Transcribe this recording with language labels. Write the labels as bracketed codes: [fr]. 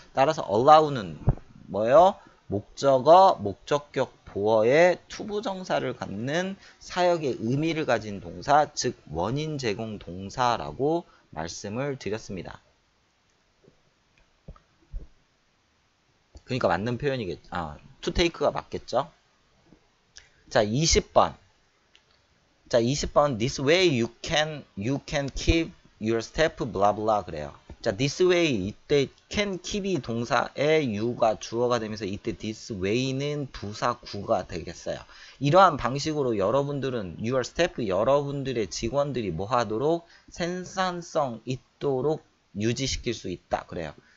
[ko] 따라서 allow는 뭐예요? 목적어, 목적격, 보어의 투부정사를 갖는 사역의 의미를 가진 동사, 즉 원인 제공 동사라고 말씀을 드렸습니다. 그러니까 맞는 표현이겠죠. to take가 맞겠죠. 자, 20번. 자, 20번. [en] This way you can keep your step blah blah [ko] 그래요. 자, [en] this way [ko] 이때 [en] can keep [ko] 이 동사에 you가 주어가 되면서 이때 this way는 부사 구가 되겠어요. 이러한 방식으로 여러분들은 your staff 여러분들의 직원들이 뭐 하도록 생산성 있도록 유지시킬 수 있다 그래요.